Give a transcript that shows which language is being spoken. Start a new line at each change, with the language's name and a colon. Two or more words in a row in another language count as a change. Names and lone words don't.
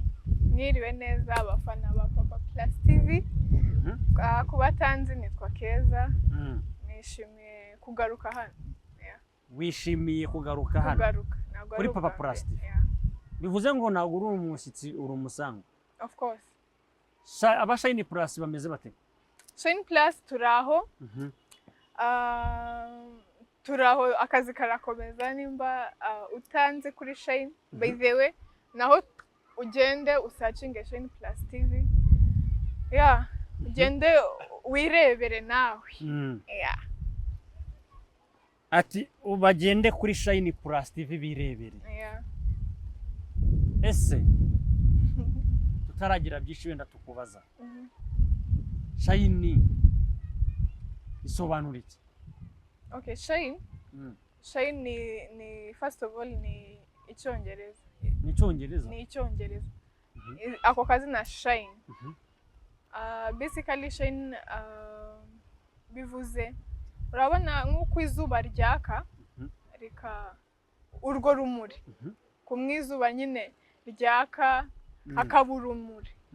Kinyarwanda: Mwiriwe neza abafana ba Papa Plus TV. Kubatanzi nitwa Keza. Nishimiye kugaruka hano. Wishimiye kugaruka hano kuri Papa Plus TV? Bivuze ngo ntabwo uri umushyitsi, uri umusango?
English: Of course.
Kinyarwanda: Aba Shine Plus bameze bate? Shine Plus turaho. Turaho akazi karakomeza. Nimba utanze kuri Shine,
English: by the way,
Kinyarwanda: naho ugende usearchinge Shine Plus TV. Ugende wirebere nawe. Ati ubagende kuri Shine Plus TV birebere. Ese tutaragira byinshi wenda tukubaza. Shine isobanura iki? Okay, Shine. Shine ni
English: first of all
Kinyarwanda: ni Icyongereza. Ni Icyongereza? Ni Icyongereza. Ako kazi na Shine. Basically Shine bivuze urabona nk'uko izuba ryaka rika urwo rumuri ku mwizuba nyine ryaka hakaba urumuri.